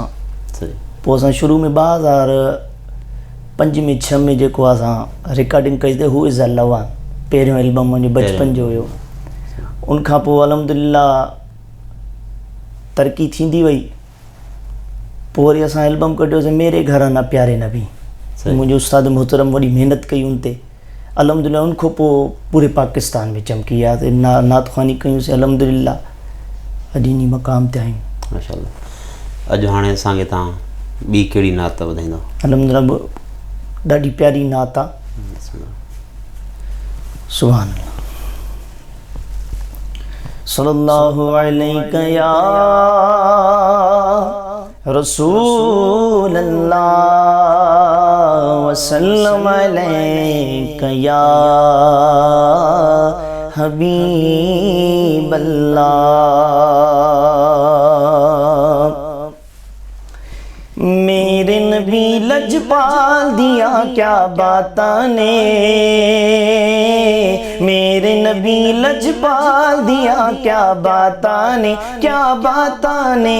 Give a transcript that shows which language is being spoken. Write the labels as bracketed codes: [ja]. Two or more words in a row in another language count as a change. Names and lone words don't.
[sd] पोइ असां शुरू में 2005 में 6 में जेको असां रिकॉर्डिंग कईसीं हू इज़ अ लवा, पहिरियों एल्बम मुंहिंजो बचपन जो हुयो। उनखां पोइ अल्हम्दुलिल्लाह तरक़ी थींदी वई। पोइ वरी असां एल्बम कढियोसीं मेरे घर ना प्यारे नबी। मुंहिंजो उस्ताद मोहतरम वॾी महिनत कई उन ते, अल्हम्दुलिल्लाह। उनखां पोइ पूरे पाकिस्तान में चमकी आहे, नात ख़्वानी कयूंसीं, अल्हम्दुलिल्लाह अॼु इन मक़ाम ते आहियूं। माशाल्लाह। अॼु हाणे असांखे तव्हां ॿी कहिड़ी नात ॿुधाईंदो? अल्हम्दुलिल्लाह ॾाढी प्यारी नात आहे। [ar] سبحان الله. صلى الله عليك يا رسول الله وسلم عليك يا حبيب الله. [pa] ਮੇਰੇ ਨਬੀ ਲਜਪਾਲ ਦੀਆਂ ਕਿਆ ਬਾਤਾਂ ਨੇ, ਮੇਰੇ ਨਬੀ ਲਜਪਾਲ ਦੀਆਂ ਕਿਆ ਬਾਤਾਂ ਨੇ, ਕਿਆ ਬਾਤਾਂ ਨੇ।